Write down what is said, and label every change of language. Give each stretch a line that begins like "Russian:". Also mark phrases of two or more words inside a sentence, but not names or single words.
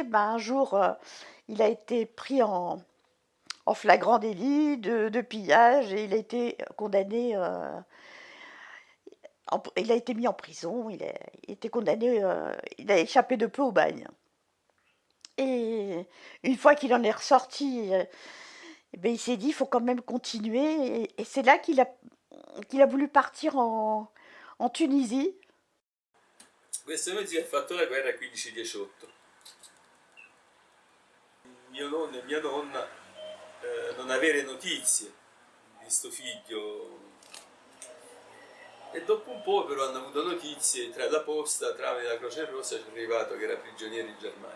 French: Un jour, il a été pris en flagrant délit de pillage, et il a été condamné il a été mis en prison, il était condamné, il a échappé de peu au bagne. Et une fois qu'il en est ressorti, eh ben, il s'est dit, il faut quand même continuer. Et c'est là qu'il a voulu partir en Tunisie.
Italian: Questo mio zio ha fatto la guerra a 15-18. Mio nonno e mia nonna non avere notizie di sto figlio, e dopo un po' però hanno avuto notizie tra la posta, tramite la Croce Rossa, ci è arrivato che era prigioniero in Germania.